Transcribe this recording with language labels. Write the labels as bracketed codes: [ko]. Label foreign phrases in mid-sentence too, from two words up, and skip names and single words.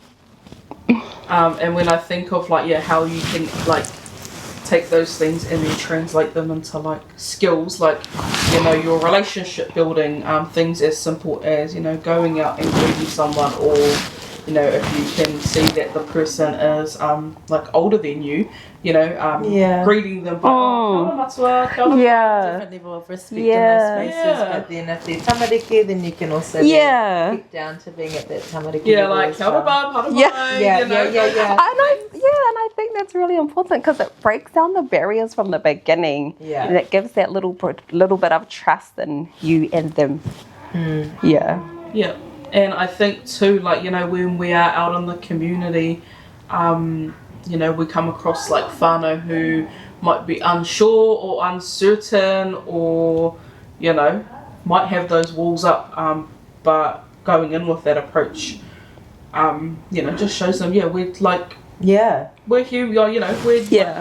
[en] And when I think of like, how you can like take those things and then translate them into like skills, like, you know, your relationship building, things as simple as, you know, going out and greeting someone, or, you know, if you can see that the person is like older than you, you know, greeting them by [mi] kia ora matua, kia ora. [en] Different level of respect in those spaces, but then if they're tamariki, then you can also get down to being at that tamariki level like as [mi] kia ora [en] well. bub, Yeah. you know. And I think that's really important because it breaks down the barriers from the beginning. Yeah. And it gives that little bit of trust in you and them. Yeah. And I think too, like, you know, when we are out in the community, you know, we come across like whānau who might be unsure or uncertain, or, you know, might have those walls up, but going in with that approach, you know, just shows them, we're like, we're human, you know, we're